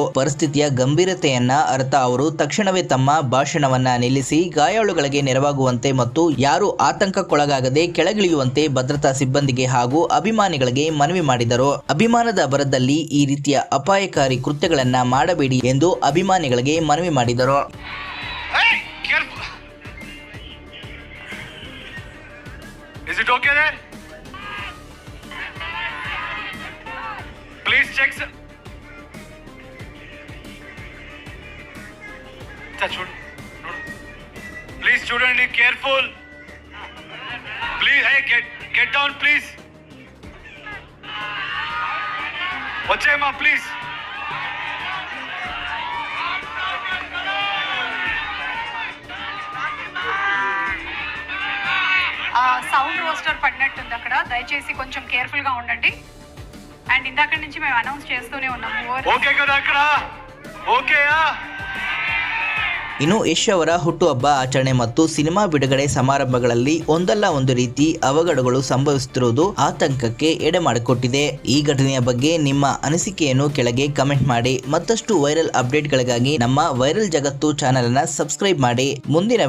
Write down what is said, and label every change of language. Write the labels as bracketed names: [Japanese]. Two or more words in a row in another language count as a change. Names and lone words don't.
[Kannada] ಪರಿಸ್ಥಿತಿಯ ಗಂಭೀರತೆಯನ್ನ ಅರ್ಥ ಅವರು ತಕ್ಷಣವೇ ತಮ್ಮ ಭಾಷಣವನ್ನ ನಿಲ್ಲಿಸಿ ಗಾಯಾಳುಗಳಿಗೆ ನೆರವಾಗುವಂತೆ ಮತ್ತು ಯಾರು ಆತಂಕಕ್ಕೊಳಗಾಗದೆ ಕೆಳಗಿಳಿಯುವಂತೆ ಭದ್ರತಾ ಸಿಬ್ಬಂದಿಗೆ ಹಾಗೂ ಅಭಿಮಾನಿಗಳಿಗೆ ಮನವಿ ಮಾಡಿದರು. ಅಭಿಮಾನದ ಭರದಲ್ಲಿ ಈ ರೀತಿಯ ಅಪಾಯಕಾರಿ ಕೃತ್ಯಗಳನ್ನ ಮಾಡಬೇಡಿ ಎಂದು ಅಭಿಮಾನಿಗಳಿಗೆ ಮನವಿ ಮಾಡಿದರು. [English] Is it okay there? Please check. Please student, be careful. Please, hey, get down, please. Vachema, please. sound roster [Telugu] పడినట్టుంది అక్కడ. దయచేసి కొంచెం కేర్ఫుల్ గా ఉండండి. అండ్ ఇందాక నుంచి మేము అనౌన్స్ చేస్తూనే ఉన్నాము. ఓకే కదా అక్కడ? ఓకేయా? [Kannada] ಇನ್ನು ಯಶ್ ಅವರ ಹುಟ್ಟುಹಬ್ಬ ಆಚರಣೆ ಮತ್ತು ಸಿನಿಮಾ ಬಿಡುಗಡೆ ಸಮಾರಂಭಗಳಲ್ಲಿ ಒಂದಲ್ಲ ಒಂದು ರೀತಿ ಅವಘಡಗಳು ಸಂಭವಿಸುತ್ತಿರುವುದು ಆತಂಕಕ್ಕೆ ಎಡೆ ಮಾಡಿಕೊಟ್ಟಿದೆ. ಈ ಘಟನೆಯ ಬಗ್ಗೆ ನಿಮ್ಮ ಅನಿಸಿಕೆಯನ್ನು ಕೆಳಗೆ ಕಮೆಂಟ್ ಮಾಡಿ. ಮತ್ತಷ್ಟು [English] viral updates [Kannada] ನಮ್ಮ ವೈರಲ್ ಜಗತ್ತು ಚಾನೆಲ್ ಅನ್ನು ಸಬ್ಸ್ಕ್ರೈಬ್ ಮಾಡಿ.